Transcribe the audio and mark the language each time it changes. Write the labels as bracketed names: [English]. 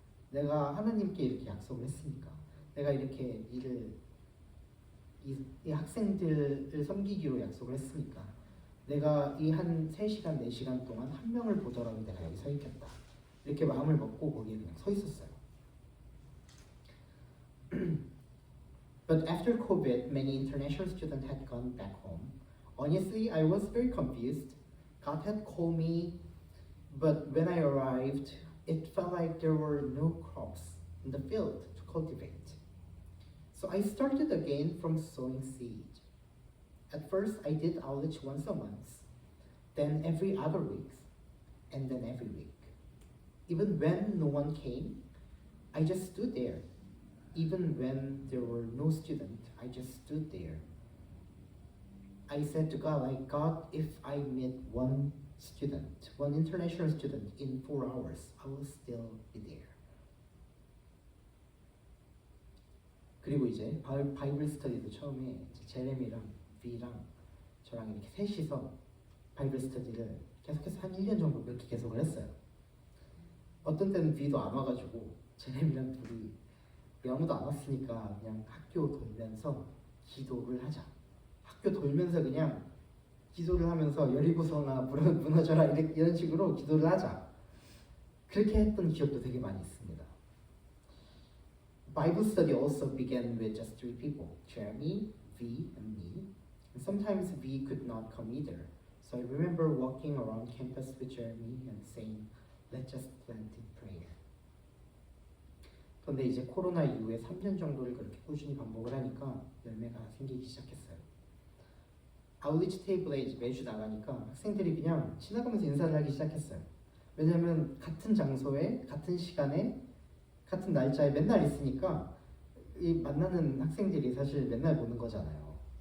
[Korean] 내가 하나님께 이렇게 약속을 했으니까, 내가 이렇게 이 학생들을 섬기기로 약속을 했으니까, 내가 이 한 3시간, 4시간 동안 한 명을 보더라도 내가 여기 서 있겠다. 이렇게 마음을 먹고 거기에 그냥 서 있었어요. [English] But after COVID, many international students had gone back home. Honestly, I was very confused. God had called me, but when I arrived, it felt like there were no crops in the field to cultivate. So I started again from sowing seed. At first, I did outreach once a month. then every other week, and then every week. Even when no one came, I just stood there. Even when there were no students, I just stood there. I said to God, like, God, if I meet one student, one international student in 4 hours, I will still be there. [Korean] 그리고 이제 바이블 스터디도 처음에 제레미랑 비랑 저랑 이렇게 셋이서 바이블 스터디를 계속해서 한 1년 정도 그렇게 계속을 했어요. 어떤 때는 비도 안 와가지고 제레미랑 둘이 아무도 안 왔으니까 그냥 학교 돌면서 기도를 하자. 학교 돌면서 그냥 기도를 하면서 여리고성아 무너져라 이런 식으로 기도를 하자. 그렇게 했던 기억도 되게 많이 있습니다. [English] Bible study also began with just 3 people, Jeremy, V, and me. And sometimes V could not come either. So I remember walking around campus with Jeremy and saying, let's just plant in prayer. [Korean] 그런데 이제 코로나 이후에 3년 정도를 그렇게 꾸준히 반복을 하니까 열매가 생기기 시작했어요. 아울리지 테이블에 이제 매주 나가니까 학생들이 그냥 지나가면서 인사를 하기 시작했어요. 왜냐하면 같은 장소에, 같은 시간에, 같은 날짜에 맨날 있으니까 이 만나는 학생들이 사실 맨날 보는 거잖아요.